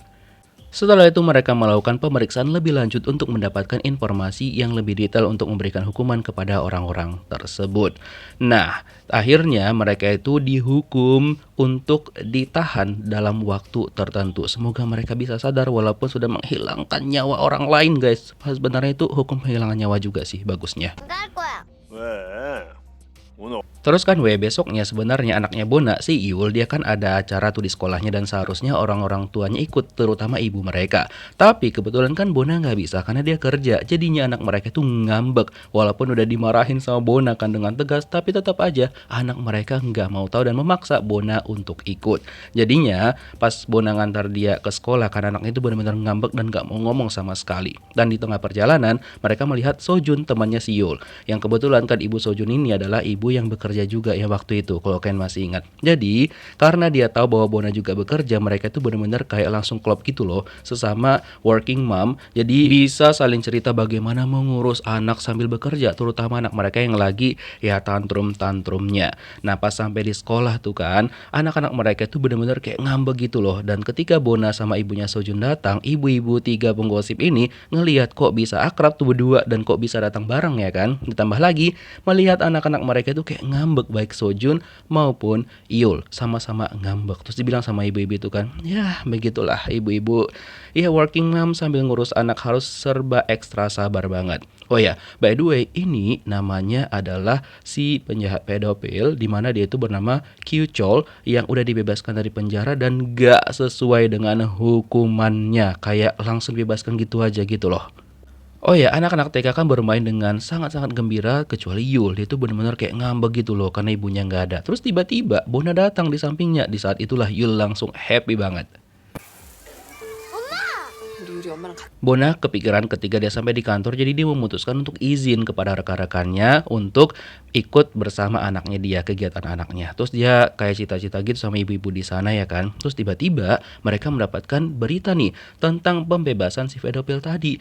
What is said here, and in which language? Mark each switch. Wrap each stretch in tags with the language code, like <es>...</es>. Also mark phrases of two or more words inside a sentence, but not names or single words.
<id>Setelah itu mereka melakukan pemeriksaan lebih lanjut untuk mendapatkan informasi yang lebih detail untuk memberikan hukuman kepada orang-orang tersebut. Nah, akhirnya mereka itu dihukum untuk ditahan dalam waktu tertentu. Semoga mereka bisa sadar walaupun sudah menghilangkan nyawa orang lain guys. Sebenarnya itu hukum penghilangan nyawa juga sih bagusnya.</id> <ko>갈 거야. 왜? 오늘</ko> <id>Terus kan besoknya sebenarnya anaknya Bona si Yul dia kan ada acara tuh di sekolahnya dan seharusnya orang-orang tuanya ikut terutama ibu mereka. Tapi kebetulan kan Bona nggak bisa karena dia kerja. Jadinya anak mereka tuh ngambek walaupun udah dimarahin sama Bona kan dengan tegas tapi tetap aja anak mereka nggak mau tahu dan memaksa Bona untuk ikut. Jadinya pas Bona ngantar dia ke sekolah kan anaknya itu benar-benar ngambek dan nggak mau ngomong sama sekali. Dan di tengah perjalanan mereka melihat Sojun temannya si Yul. Yang kebetulan kan ibu Sojun ini adalah ibu yang bekerja juga ya waktu itu kalau kalian masih ingat. Jadi karena dia tahu bahwa Bona juga bekerja, mereka itu benar-benar kayak langsung klop gitu loh sesama</id> <en>working mom.</en> <id>Jadi bisa saling cerita bagaimana mengurus anak sambil bekerja, terutama anak mereka yang lagi ya tantrum-tantrumnya. Nah pas sampai di sekolah tuh kan anak-anak mereka itu benar-benar kayak ngambek gitu loh. Dan ketika Bona sama ibunya Sojun datang, ibu-ibu 3 penggosip ini ngelihat kok bisa akrab tuh berdua dan kok bisa datang bareng ya kan. Ditambah lagi melihat anak-anak mereka itu kayak ngambek baik Sojun maupun Yul sama-sama ngambek. Terus dibilang sama ibu-ibu itu kan, ya begitulah ibu-ibu ya</id> <en>working mom</en> <id>sambil ngurus anak harus serba ekstra sabar banget. Oh ya,</id> <en>by the way</en> <id>ini namanya adalah si penjahat pedofil dimana dia itu bernama Kyu Chol yang udah dibebaskan dari penjara dan gak sesuai dengan hukumannya, kayak langsung dibebaskan gitu aja gitu loh. Oh ya, anak-anak TK kan bermain dengan sangat-sangat gembira kecuali Yul. Dia tuh benar-benar kayak ngambek gitu loh karena ibunya nggak ada. Terus tiba-tiba Bona datang di sampingnya. Di saat itulah Yul langsung happy banget.</id> <ko>우리 엄마랑 같이</ko> <id>Bona kepikiran ketika dia sampai di kantor, jadi dia memutuskan untuk izin kepada rekan-rekannya untuk ikut bersama anaknya dia, kegiatan anaknya. Terus dia kayak cita-cita gitu sama ibu-ibu di sana ya kan. Terus tiba-tiba mereka mendapatkan berita nih tentang pembebasan si pedofil tadi.</id>